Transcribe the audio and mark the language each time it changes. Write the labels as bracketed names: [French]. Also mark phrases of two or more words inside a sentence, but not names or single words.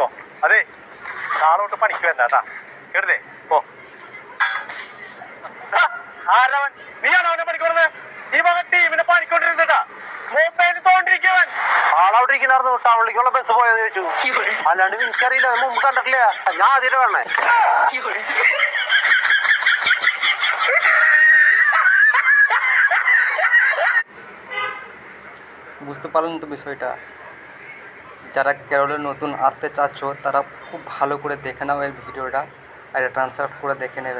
[Malayalam] അതെ, നാളെ തൊട്ട് പണിക്ക് വരണ്ട കേട്ടാ. കേട്ടില്ലേ? പോ. ആരവൻ? നീയാണോ അവനെ പണിക്കൊടുന്നത്? ഈ മകൻ ടീമിനെ പണിക്കൊണ്ടിരുന്നിട്ടാ മൊബൈലിൽ തോണ്ടിരിക്കവൻ. ആളവിടെ ഇരിക്കണായിരുന്നു. ടൗണിലേക്കുള്ള ബസ് പോയെന്ന് ചോദിച്ചു. അല്ലാണ്ട് എനിക്കറിയില്ല, മുമ്പ് കണ്ടിട്ടില്ല. ഞാൻ ആദ്യം വരണേ. [Bangla] বুঝতে পারলেন তো বিষয়টা? যারা কেরলে নতুন আসতে চাচ্ছ তারা খুব ভালো করে দেখে নাও এই ভিডিওটা, আর এটা ট্রান্সলেট করে দেখে নেবে।